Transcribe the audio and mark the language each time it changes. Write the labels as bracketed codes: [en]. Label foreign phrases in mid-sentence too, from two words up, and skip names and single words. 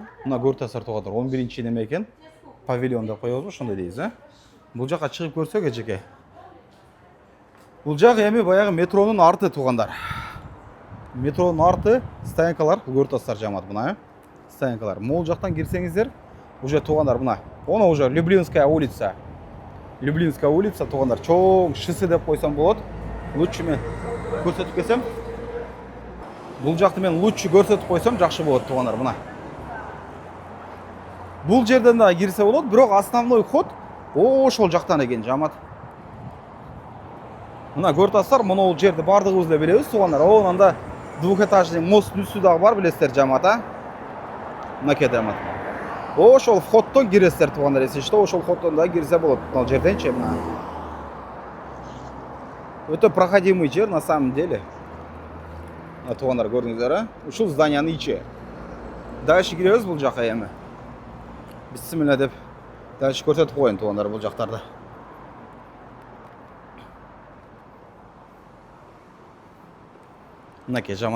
[ky] Мына көрүп атасыздар туугандар, 11-чи неме экен? Павильон деп коебузбу, ошондой дейбиз, а? Бул жакка чыгып көрсөк эжеке. Бул жак эми баягы метронун арты туугандар. Метронун арты стоянкалар, көрүп атасыздар жамат мына, стоянкалар. Могул жактан кирсеңиздер, уже туугандар мына. [ru] Она уже Люблинская улица. [ky] Люблинская улица туугандар, чоң шысы деп койсом болот. Лучше мен көрсөтүп кетсем. Бул жакты мен лучше көрсөтүп койсом жакшы болот туугандар мына. Бул жерден да кирсе болот, бирок основной ход ошол жактан экен жамат. Мына көрүп атасыздар, мына жерди бардыгыбыз эле билебиз туугандар. Анан да [ru] двухэтажный мост [ky] үстү дагы бар билесиздер жамат, а? Мынакей жамат. Ошол входтон киресиздер туугандар, эсичте ошол входтон да кирсе болот. Мына жерденчи мына. Өтө проходимый жер [ru] на самом деле. [ky] Туугандар көрдүңүздөр, а? Ушул зданиянын ичи. Дальше киребиз бул жака эми. Бисмилла деп дальше көрсөтүп коеюн туугандар бул жактарды. Мынакей жамат.